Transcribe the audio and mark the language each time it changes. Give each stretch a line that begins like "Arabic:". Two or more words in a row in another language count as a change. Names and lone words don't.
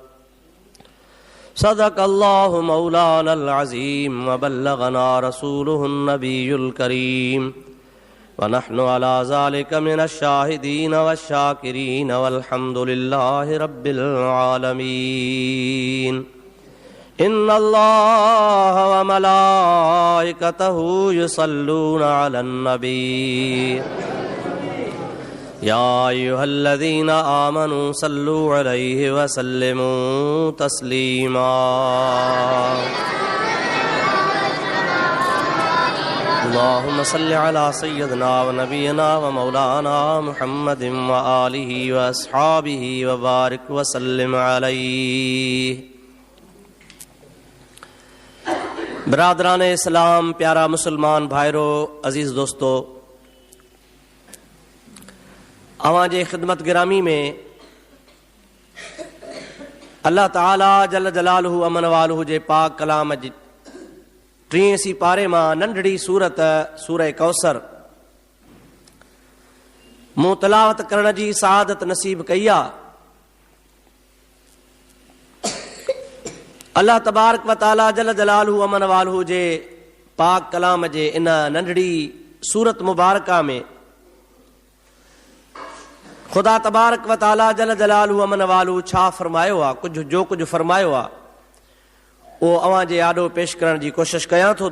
Arabic: صدق الله مولانا العظيم وبلغنا رسوله النبي الكريم ونحن على ذلك من الشاهدين والشاكرين والحمد لله رب العالمين. إن الله وملائكته يصلون على النبي يا أيها الذين آمنوا صلوا عليه وسلموا تسليما. اللهم صل على سيدنا ونبينا ومولانا محمد وآله وأصحابه وبارك وسلم عليه.
Sindhi: बरादरान इस्लाम, प्यारा मुसलमान भाइरो, अजीज़ दोस्तों, अवांजे खिदमत गिरामी में अल्लाह ताला
Arabic: جل جلاله عم نواله
Sindhi: जे पाक कलाम जी 83 पारे मां नंढड़ी सूरत सूरह कौसर मूं तलावत करण जी सआदत नसीब कई आहे। अल्लाह
Arabic: تبارك وتعالى جل جلاله عم نواله
Sindhi: जे पाक कलाम जे इन नंढड़ी सूरत मुबारका में खुदा
Arabic: تبارك وتعالى جل جلاله عم نواله
Sindhi: छा फरमायो आहे, जो कुछ फरमायो आहे वो अवां जे आॾो पेश करण जी कोशिश कयां थो।